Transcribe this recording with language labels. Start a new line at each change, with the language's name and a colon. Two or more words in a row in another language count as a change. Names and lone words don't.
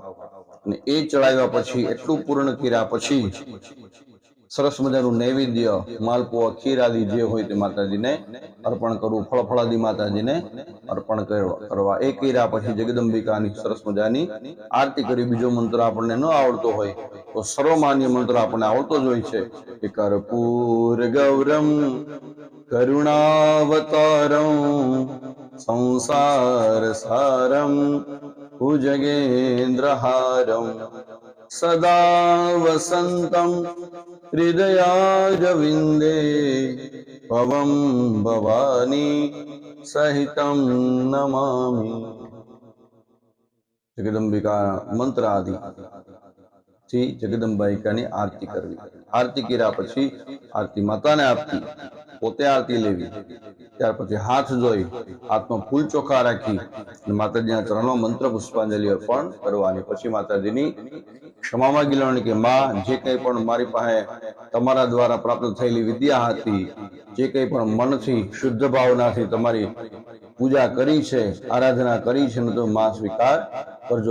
Gujarati: અને એ ચડાવ્યા પછી એટલું પૂર્ણ કર્યા પછી સરસ મજાનું નૈવેદ્ય, માલપુઆ, ખીર આદિ જે હોય તે માતાજીને અર્પણ કરવું. ફળફળાદિ માતાજીને અર્પણ કરવા. એ કર્યા પછી જગદંબિકાની સરસ મજાની આરતી કરી. બીજો મંત્ર આપણને ન આવડતો હોય તો સર્વમાન્ય મંત્ર આપણને આવડતો જ હોય છે કે
Sanskrit: कर्पूर गौरम करुणावतारं संसारसारं भुजगेन्द्रहारं सदा वसन्तं हृदयारविन्दे भवं भवानी सहितं नमामि।
Gujarati: જગદંબિકા મંત્ર આદિ થી જગદંબાઈકાની આરતી કરવી। આરતી કર્યા પછી આરતી માતાને આપવી, પોતે આરતી લેવી, ત્યાર પછી હાથ ધોઈ હાથમાં ફૂલ ચોખા રાખી અને માતાજીના ચરણમાં મંત્ર પુષ્પાંજલિ અર્પણ કરવાની। પછી માતાજીની ક્ષમા માંગી લેવાની કે માં, જે કંઈ પણ મારી પાસે તમારા દ્વારા પ્રાપ્ત થયેલી વિદ્યા હતી, જે કંઈ પણ મનથી શુદ્ધ ભાવનાથી તમારી પૂજા કરી છે, આરાધના કરી છે, ને તો માં સ્વીકાર કરજો।